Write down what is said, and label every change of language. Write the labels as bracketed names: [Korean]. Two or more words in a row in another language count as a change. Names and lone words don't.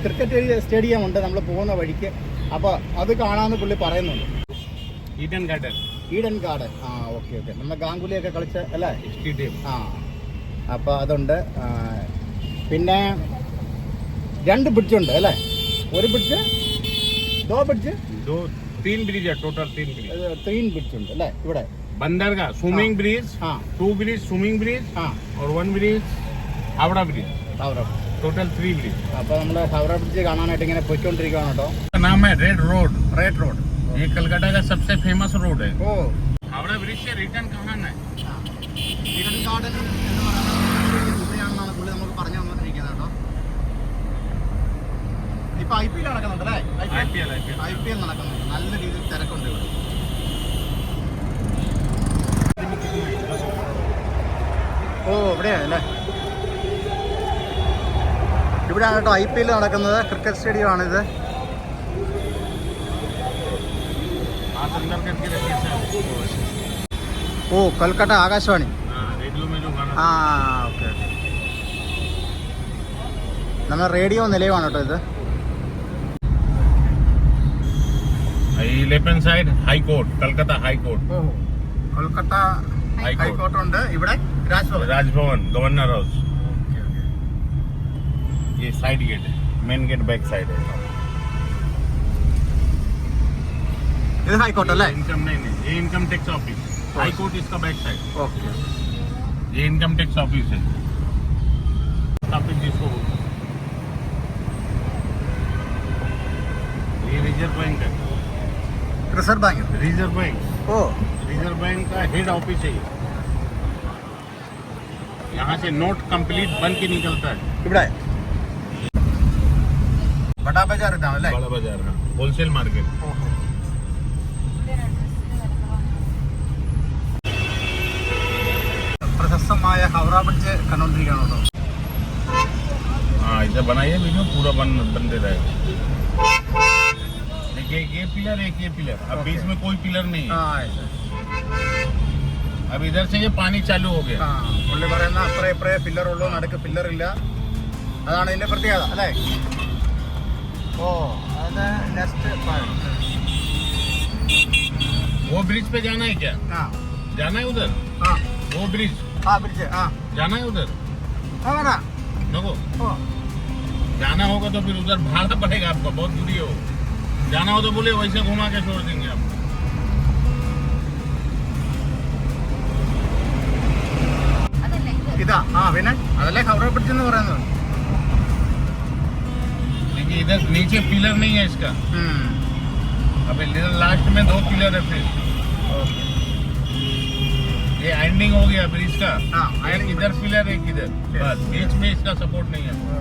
[English] cricket stadium [Malayalam] ഉണ്ട് നമ്മൾ പോകുന്ന വഴിക്ക്, അപ്പോൾ അത് കാണാമെന്ന് പുള്ളി പറയുന്നുണ്ട്. ഈഡൻ ഗാർഡൻ. ആ ഓക്കെ നമ്മൾ ഗാംഗുലിയൊക്കെ കളിച്ച അല്ലേ സ്റ്റേഡിയം. അപ്പോൾ അതുണ്ട്. പിന്നെ 2 ബ്രിഡ്ജുണ്ട് അല്ലേ? ഒരു ബ്രിഡ്ജ്, 2 ബ്രിഡ്ജ്, [Hindi] 3 ब्रिज है टोटल. [Malayalam] 3 ബ്രിഡ്ജ് ഉണ്ട് അല്ലേ ഇവിടെ? [Hindi] बंदरगाह [English] swimming bridge, [Hindi] 2 ब्रिज [English] swimming bridge [Hindi] और 1 ब्रिज हावड़ा ब्रिज. टोटल 3 ब्रिज. [Malayalam] അപ്പോൾ നമ്മൾ ഹൗറ ബ്രിഡ്ജ് കാണാനായിട്ട് ഇങ്ങനെ പോയിക്കൊണ്ടിരിക്കുകയാണ് കേട്ടോ. [Hindi] नाम है रेड रोड. [Malayalam] റോഡ് [Hindi] ये कलकत्ता का सबसे [English] famous road [Hindi] है. ഓ हावड़ा ब्रिज से रिटर्न कहाँ है? [Malayalam] ഈഡൻ ഗാർഡൻ എന്ന് പറയുന്നത് ഇവിടെയാണെന്നാണ് പുള്ളി നമുക്ക് പറഞ്ഞു തന്നിരിക്കുന്നത് കേട്ടോ. ഇപ്പൊ IPL നടക്കുന്നുണ്ട് അല്ലേ? IPL നടക്കുന്നുണ്ട്. നല്ല രീതിയിൽ തിരക്കുണ്ട് ഇവിടെ. ഓ ഇവിടെയാണ് അല്ലേ? ഇവിടെയാണ് കേട്ടോ IPL നടക്കുന്നത്. [English] cricket stadium [Malayalam] ആണിത്. ഓ കൊൽക്കത്ത ആകാശവാണി. ഓക്കെ നമ്മൾ റേഡിയോ നിലയമാണ് കേട്ടോ ഇത്. [English] left side High Court, Calcutta High Court. [Malayalam] കൊൽക്കത്ത ഹൈക്കോർട്ട് ഉണ്ട്. ഇവിടെ [Hindi] राजभवन [English] Governor House. [Hindi] ये [English] side gate [Hindi] है, [English] main gate back side [Hindi] है. [Malayalam] ഇത് ഹൈക്കോർട്ട് അല്ലേ? [Hindi] इनकम नहीं, ये [English] income tax office. [Hindi] हाई कोर्ट इसका [English] back side. [Malayalam] ഓക്കെ [Hindi] ये [English] income tax office [Hindi] है. ऑफिस जिसको बोलते हैं. ये रिजर्व बैंक है. [Malayalam] റിസർവ് ബാങ്ക്. [Hindi] रिजर्व बैंक. ഓ रिजर्व बैंक का [English] head office [Hindi] है. यहाँ से नोट कंप्लीट बन के निकलता है. [Malayalam] ഇവിടെ ബടാ ബജാർ ഇതാണ് അല്ലേ? [Hindi] बड़ा बाजार है, [English] wholesale market. [Malayalam] പ്രശസ്തമായ ഹൗറ ബ്രിഡ്ജ് കണ്ടുകൊണ്ടിരിക്കുകയാണ് കേട്ടോ. [Hindi] हाँ इसे बनाइए वीडियो पूरा बनते रहेगा. देखिए ये पिलर, एक ये पिलर. अब बीच में कोई पिलर नहीं है. अब इधर से ये पानी चालू हो गया. [Malayalam] പുള്ളി പറയുന്ന അപ്പറേ ഇപ്പറേ പില്ലറുള്ളൂ, നടുക്ക് പില്ലറില്ല. അതാണ് ഇതിന്റെ പ്രത്യേകത അല്ലേ? ഓ അത് നെക്സ്റ്റ് [Hindi] वो ब्रिज पे जाना है क्या? जाना है उधर? वो ब्रिज [Malayalam] ബ്രിഡ്ജ് [Hindi] जाना है उधर? [Malayalam] വേണ്ട. [Hindi] नको जाना होगा तो फिर उधर भाड़ा पड़ेगा आपका, बहुत दूरी हो. जाना हो तो बोले वैसे घुमा के छोड़ देंगे आप. [Malayalam] ഇതാ പിന്നെ അതല്ലേ ഹൗറ ബ്രിഡ്ജ് എന്ന് പറയുന്നത്. [Hindi] देखिए इधर नीचे पिलर नहीं है इसका. अब इधर लास्ट में 2 पिलर है फिर. ये एंडिंग हो गया ब्रिज का. एक इधर पिलर, एक इधर. बस बीच में इसका सपोर्ट नहीं है.